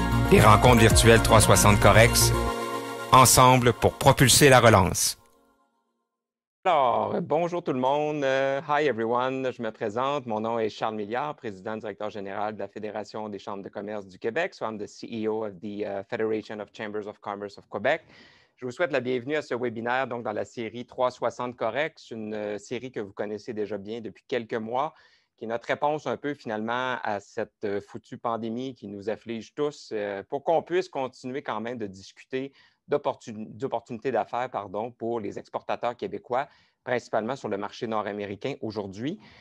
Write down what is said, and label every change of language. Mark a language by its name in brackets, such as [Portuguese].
[French] Les rencontres virtuelles 360 Corex, ensemble pour propulser la relance. Alors, bonjour tout le monde. [English] Hi everyone. [French] Je me présente. Mon nom est Charles Milliard, président directeur général de la Fédération des chambres de commerce du Québec. [English] So I'm the CEO of the Federation of Chambers of Commerce of Quebec. [French] Je vous souhaite la bienvenue à ce webinaire donc dans la série 360 Corex, une série que vous connaissez déjà bien depuis quelques mois, qui est notre réponse un peu finalement à cette foutue pandémie qui nous afflige tous pour qu'on puisse continuer quand même de discuter d'opportunités d'affaires pour les exportateurs québécois, principalement sur le marché nord-américain aujourd'hui.